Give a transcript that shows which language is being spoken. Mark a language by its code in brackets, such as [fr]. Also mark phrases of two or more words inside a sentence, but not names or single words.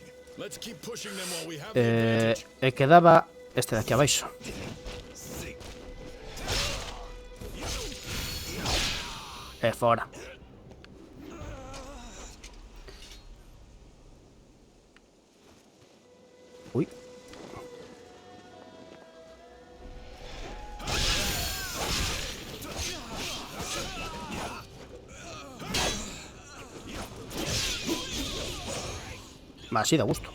[en] Let's keep pushing them while we have the advantage. [gl] E quedaba este de aquí abaixo. Fora. Ui. Así da gusto.